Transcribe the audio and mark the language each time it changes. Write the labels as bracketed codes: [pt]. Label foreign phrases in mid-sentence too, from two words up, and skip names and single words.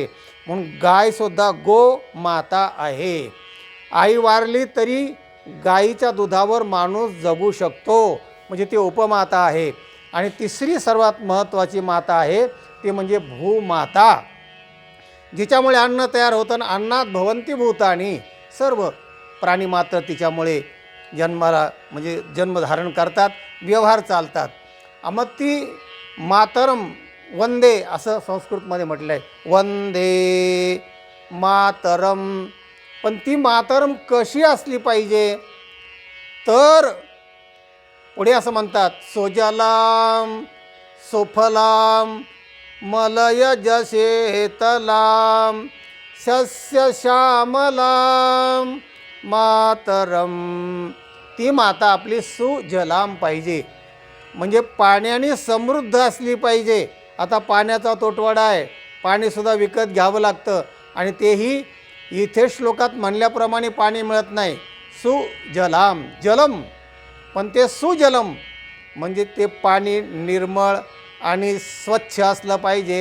[mr] म्हणून गायसुद्धा गो माता आहे. आई वारली तरी गायीच्या दुधावर माणूस जगू शकतो, म्हणजे ती उपमाता आहे. आणि तिसरी सर्वात महत्त्वाची माता आहे ती म्हणजे भूमाता, जिच्यामुळे अन्न तयार होतं. [sa] अन्नात भवन्ति भूतानि, [mr] सर्व प्राणी मात्र तिच्यामुळे जन्माला म्हणजे जन्मधारण करतात, व्यवहार चालतात. मग ती [sa] मातरम वंदे [mr] असं संस्कृतमध्ये म्हटलं आहे, [sa] वंदे मातरम. [mr] पण ती मातरम कशी असली पाहिजे, तर पुढे असं म्हणतात, [sa] सोजलाम सुफलाम मलयज शेतलाम सस्य श्यामलाम मातरम. [mr] ती माता आपली सुजलाम पाहिजे, म्हणजे पाण्याने समृद्ध असली पाहिजे. आता पाण्याचा तोटवाडा आहे, पाणीसुद्धा विकत घ्यावं लागतं. आणि तेही इथे श्लोकात म्हणल्याप्रमाणे पाणी मिळत नाही. सुजलाम, जलम, पण ते सुजलम म्हणजे ते पाणी निर्मळ आणि स्वच्छ असलं पाहिजे.